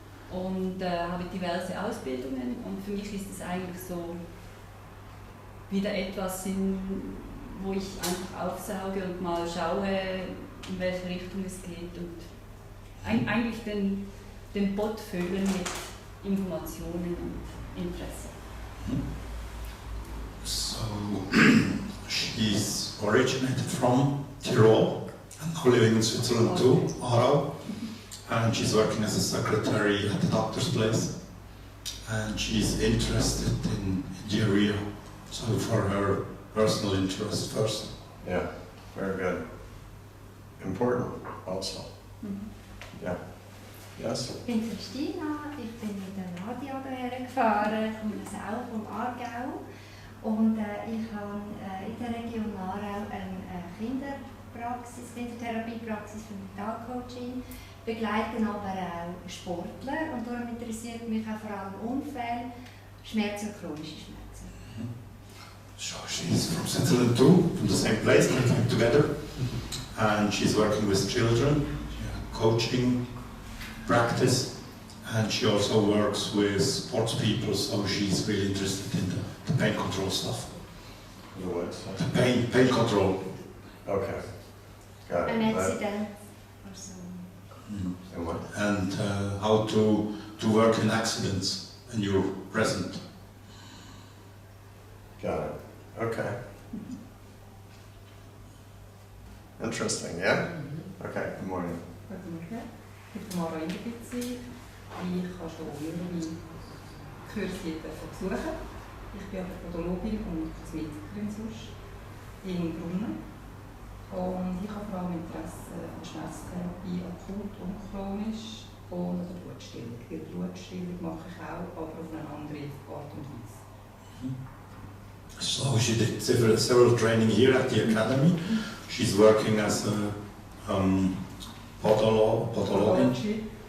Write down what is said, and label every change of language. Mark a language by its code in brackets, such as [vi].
[de] Und habe diverse Ausbildungen, und für mich ist es eigentlich so wieder etwas, wo ich einfach aufsauge und mal schaue, in welche Richtung es geht, und eigentlich den Pott füllen mit Informationen und Interesse. [en] So she's originated from Tyrol and now living in Switzerland too, Aarau. And she's working as a secretary at the doctor's place. And she's interested in the area, so for her personal interest first. Yeah, very good. Important also. Yeah. Yes? [de] Ich bin Christina, ich bin mit dem Radio hierher gefahren, ich komme selber vom Aargau, und ich habe in der Region Aarau eine Kindertherapiepraxis für Mentalcoaching, begleiten aber auch Sportler, und darum interessiert mich auch vor allem Unfälle, Schmerzen und chronische Schmerzen. [en] So she's from Switzerland too, from the same place, we came together. And she's working with children, coaching, practice, and she also works with sports people, so she's really interested in the pain control stuff. The what stuff? The pain control. Okay. Got it. An accident or so. And what? And how to work in accidents when you're present. Got it. Okay. Interesting, yeah? Okay, good morning. [de] Guten Morgen. Heute Morgen in der Beziehung. Ich kann schon mehrere Kurse besuchen. Ich bin aber Podologin und Kosmetikerin sonst in Brunnen. Und ich habe vor allem Interesse an Schmerztherapie, akut und chronisch, und an der Blutstillung. Die Blutstillung mache ich auch, aber auf eine andere Art und Weise. [en] So she did several training here at the academy. She's working as a pathology.